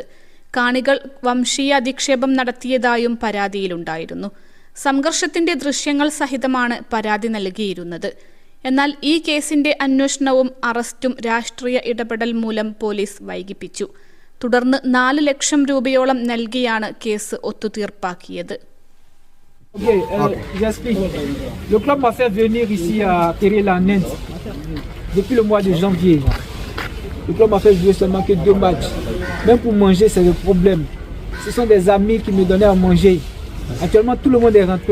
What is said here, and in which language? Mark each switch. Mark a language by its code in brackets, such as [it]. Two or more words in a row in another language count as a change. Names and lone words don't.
[ml] കാണികൾ വംശീയ അധിക്ഷേപം നടത്തിയതായും പരാതിയിലുണ്ടായിരുന്നു. സംഘർഷത്തിന്റെ ദൃശ്യങ്ങൾ സഹിതമാണ് പരാതി നൽകിയിരുന്നത്. എന്നാൽ ഈ കേസിന്റെ അന്വേഷണവും അറസ്റ്റും രാഷ്ട്രീയ ഇടപെടൽ മൂലം പോലീസ് വൈകിപ്പിച്ചു. തുടർന്ന് 4 ലക്ഷം രൂപയോളം നൽകിയാണ് കേസ് ഒത്തുതീർപ്പാക്കിയത്. [fr] Le club m'a fait venir ici à Terre-la-Nens depuis le mois de janvier. Le club m'a fait jouer seulement que 2 matchs. Même pour manger, c'est le problème. Ce sont des amis qui me donnaient à manger. Actuellement, tout le monde est rentré.